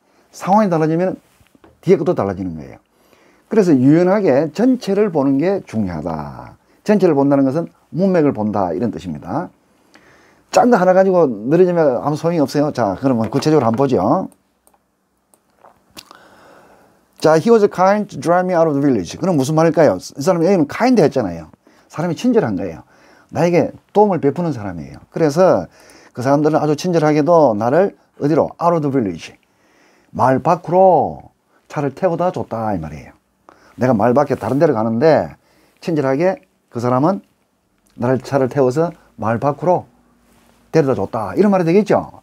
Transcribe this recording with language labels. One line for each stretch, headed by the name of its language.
Korean: 상황이 달라지면 뒤에 것도 달라지는 거예요. 그래서 유연하게 전체를 보는 게 중요하다. 전체를 본다는 것은 문맥을 본다 이런 뜻입니다. 짠 거 하나 가지고 늘어지면 아무 소용이 없어요. 자, 그러면 구체적으로 한번 보죠.
English: 자, he was kind to drive me out of the village.
Korean: 그럼 무슨 말일까요? 이 사람이 여기는 kind 했잖아요. 사람이 친절한 거예요. 나에게 도움을 베푸는 사람이에요. 그래서 그 사람들은 아주 친절하게도 나를 어디로?
English: out of the village.
Korean: 마을 밖으로 차를 태워다 줬다 이 말이에요. 내가 말 밖에 다른 데로 가는데 친절하게 그 사람은 나를 차를 태워서 말 밖으로 데려다 줬다 이런 말이 되겠죠.